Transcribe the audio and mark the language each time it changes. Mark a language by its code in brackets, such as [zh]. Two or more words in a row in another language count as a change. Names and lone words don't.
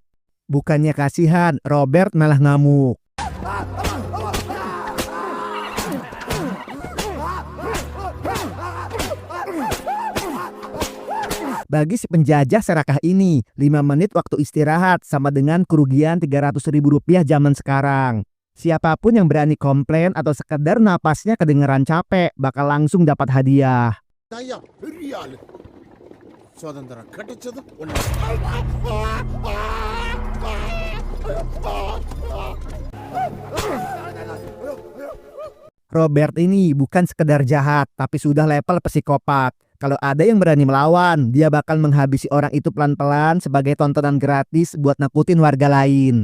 [id] Bukannya kasihan, Robert malah ngamuk. Bagi si penjajah serakah ini, 5 menit waktu istirahat sama dengan kerugian Rp300.000 zaman sekarang. Siapapun yang berani komplain atau sekedar napasnya kedengeran capek bakal langsung dapat hadiah. [ta] ஐயா பெரிய ஆளு சுதந்திரம் கிடைச்சது [id] Robert ini bukan sekedar jahat, tapi sudah level psikopat. Kalau ada yang berani melawan, dia bakal menghabisi orang itu pelan-pelan sebagai tontonan gratis buat nakutin warga lain.